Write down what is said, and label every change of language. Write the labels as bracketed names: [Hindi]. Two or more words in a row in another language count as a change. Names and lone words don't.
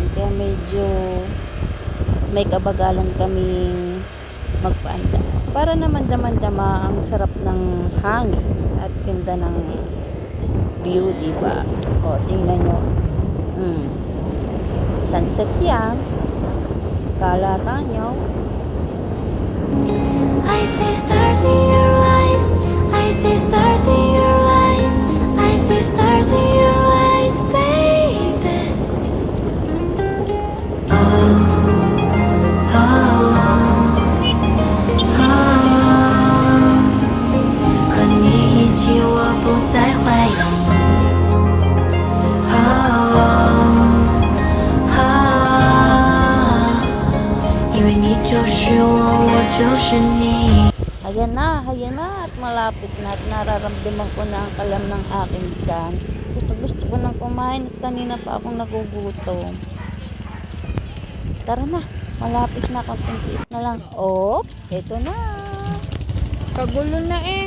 [Filipino] Kaya medyo may kabagalan kaming magpaanda. Para naman damang-dama ang sarap ng hangin at ganda ng view, diba? O, tingnan nyo. Sunset yan. Kalata nyo. [English] I see stars in your eyes. I see stars in your eyes. I see stars in your eyes, baby. [Chinese] 和你一起，我不再怀疑。因为你就是我，我就是你。 [Filipino] Ayan na at malapit na at nararamdaman ko na ang kalam ng aking tiyan. Gusto ko nang kumain at kanina pa akong nagugutom. Tara na, malapit na, konting tiis na lang. Oops, eto na. Kagulo na eh.